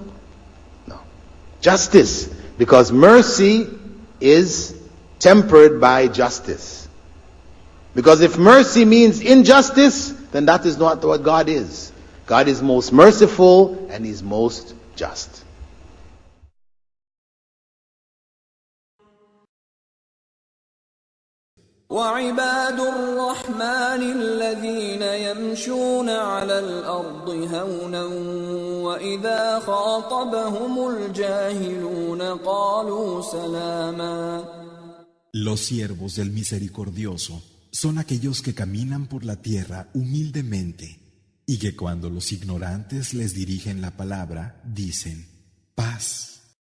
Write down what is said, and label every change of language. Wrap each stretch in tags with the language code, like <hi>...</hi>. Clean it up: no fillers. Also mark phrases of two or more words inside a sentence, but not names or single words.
<en>No. Justice. Because mercy is tempered by justice. Because if mercy means injustice, then that is not what God is. God is most merciful and He's most just.</en> <ar>وعباد الرحمن الذين يمشون على الأرض هونا وإذا خاطبهم الجاهلون قالوا سلاما.</ar> <es>Los siervos del Misericordioso son aquellos que caminan por la tierra humildemente y que cuando los ignorantes les dirigen la palabra dicen paz.</es>